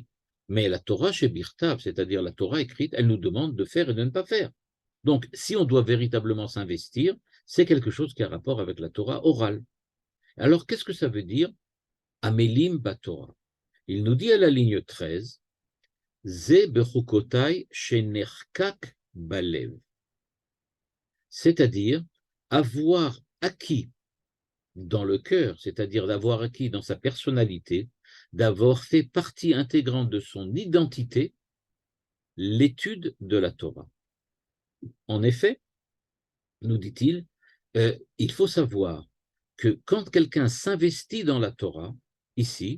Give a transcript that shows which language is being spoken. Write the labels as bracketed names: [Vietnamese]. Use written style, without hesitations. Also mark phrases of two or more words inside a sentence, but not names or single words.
[French] Mais la Torah chez Birtav, c'est-à-dire la Torah écrite, elle nous demande de faire et de ne pas faire. Donc, si on doit véritablement s'investir, c'est quelque chose qui a rapport avec la Torah orale. Alors, qu'est-ce que ça veut dire [Hebrew] עמלים בתורה? [French] Il nous dit à la ligne 13, [Hebrew] זה בחוקותי שנרקק בלב. [French] C'est-à-dire avoir acquis dans le cœur, c'est-à-dire d'avoir acquis dans sa personnalité, d'avoir fait partie intégrante de son identité, l'étude de la Torah. En effet, nous dit-il, il faut savoir que quand quelqu'un s'investit dans la Torah, ici,